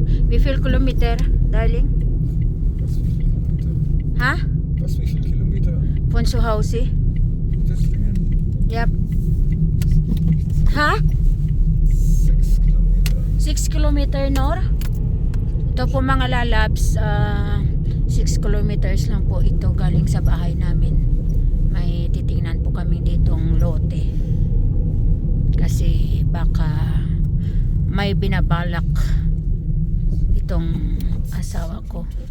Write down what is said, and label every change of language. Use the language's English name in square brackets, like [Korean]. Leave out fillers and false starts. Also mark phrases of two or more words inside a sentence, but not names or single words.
[German] Wie viel Kilometer, darling? Was, wie viel Kilometer? Ha? Was, wie viel Kilometer? Von zu Hause? Deswegen [English] Yep. Ha? [German] 6 Kilometer. [English] 6 kilometer north? [Filipino] Ito po mga lalabs, 6 kilometers lang po ito galing sa bahay namin. May titingnan po kami ditong lote. Kasi baka may binabalak itong asawa ko.